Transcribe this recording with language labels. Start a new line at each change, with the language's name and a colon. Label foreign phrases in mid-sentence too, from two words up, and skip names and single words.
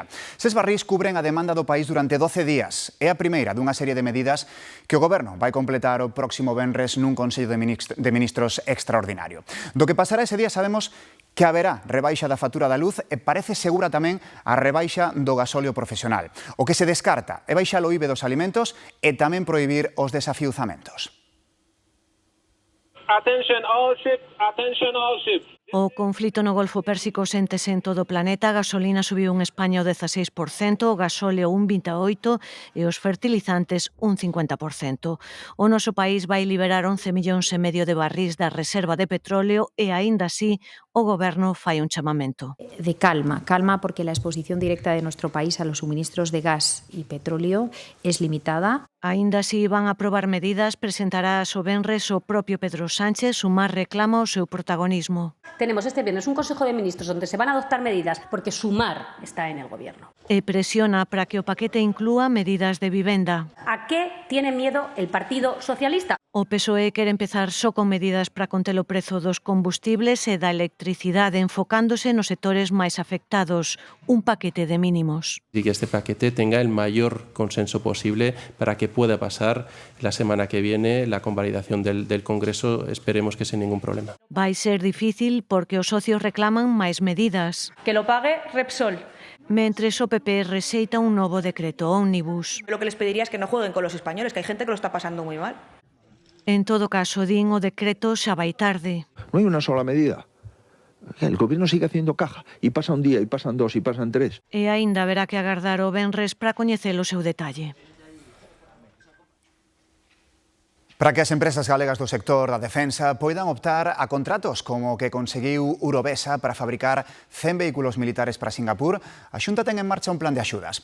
Galician: Ses barrís cubren a demanda do país durante 12 días. É a primeira dunha serie de medidas que o Goberno vai completar o próximo venres nun Consello de Ministros extraordinario. Do que pasará ese día sabemos que haberá rebaixa da factura da luz e parece segura tamén a rebaixa do gasóleo profesional. O que se descarta é baixar o IVA dos alimentos e tamén prohibir os desafiuzamentos.
English: Attention all ships, attention all ships.
Galician: O conflito no Golfo Pérsico séntese en todo o planeta. A gasolina subiu en España o 16%, o gasóleo un 28% e os fertilizantes un 50%. O noso país vai liberar 11 millóns e medio de barrís da reserva de petróleo e, aínda así, o Goberno fai un chamamento.
Spanish: De calma, calma porque la exposición directa de nuestro país a los suministros de gas y petróleo es limitada.
Galician: Aínda así van a aprobar medidas, presentará o venres o propio Pedro Sánchez, Sumar reclama o seu protagonismo.
Spanish: Tenemos este viernes un Consejo de Ministros donde se van a adoptar medidas porque Sumar está en el Gobierno.
Galician: E presiona para que o paquete inclúa medidas de vivenda.
Spanish: ¿A qué tiene miedo el Partido Socialista?
Galician: O PSOE quere empezar só con medidas para conter o prezo dos combustibles e da electricidade, enfocándose nos sectores máis afectados, un paquete de mínimos.
Spanish: Y que este paquete tenga el mayor consenso posible para que pueda pasar la semana que viene la convalidación del Congreso, esperemos que sin ningún problema.
Galician: Vai ser difícil porque os socios reclaman máis medidas.
Spanish: Que lo pague Repsol.
Galician: Mentres o PP rexeita un novo decreto ómnibus.
Spanish: Lo que les pediría es que no jueguen con los españoles, que hay gente que lo está pasando muy mal.
Galician: En todo caso, din, o decreto xa vai tarde.
Spanish: No hay una sola medida. El Gobierno sigue haciendo caja y pasa un día, y pasan dos, y pasan tres.
Galician: E aínda haberá que agardar o venres para coñecer o seu detalle. Para que as empresas galegas do sector da defensa poidan optar a contratos como o que conseguiu Urovesa para fabricar 100 vehículos militares para Singapur, a Xunta ten en marcha un plan de axudas.